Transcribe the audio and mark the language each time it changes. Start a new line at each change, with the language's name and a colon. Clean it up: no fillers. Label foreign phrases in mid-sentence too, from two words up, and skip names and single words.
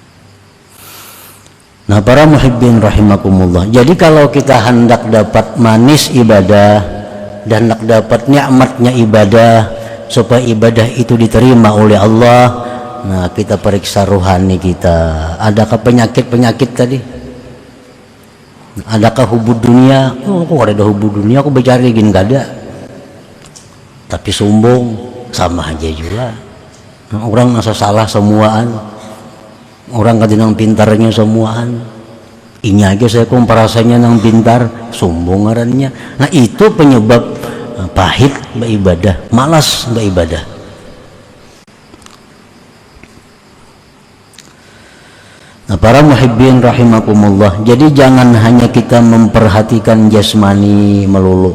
Indonesian: Nah, para
Arabic: محبين رحمكم الله,
Indonesian: jadi kalau kita hendak dapat manis ibadah dan hendak dapat nikmatnya ibadah supaya ibadah itu diterima oleh Allah, nah kita periksa ruhani kita. Adakah penyakit-penyakit tadi? Adakah
Arabic: حب الدنيا?
Indonesian: Oh, kok ada
Arabic: حب الدنيا?
Indonesian: Aku bercari gini gak ada. Tapi sombong sama aja juga.
Banjar: Orang asa salah semuaan. Orang kadang pintarnya semuaan. Ini aja saya komparasinya nang pintar, sombong ngarannya.
Indonesian: Nah, itu penyebab pahit beribadah, malas beribadah. Nah, para
Arabic: محبين رحمكم الله,
Indonesian: jadi jangan hanya kita memperhatikan jasmani melulu.